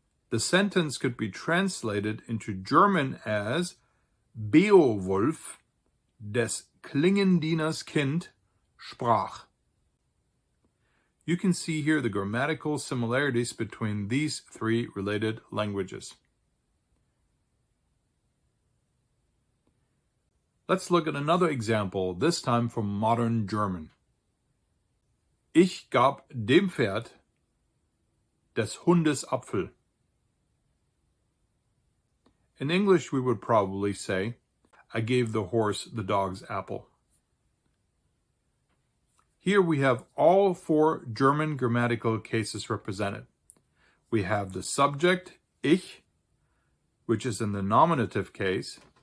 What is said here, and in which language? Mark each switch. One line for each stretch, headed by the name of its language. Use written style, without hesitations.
English: The sentence could be translated into German as
German: Beowulf, des Klingendieners Kind, sprach.
English: You can see here the grammatical similarities between these 3 related languages. Let's look at another example, this time from modern German.
German: Ich gab dem Pferd des Hundes Apfel.
English: In English, we would probably say, I gave the horse the dog's apple. Here we have all 4 German grammatical cases represented. We have the subject, ich, which is in the nominative case.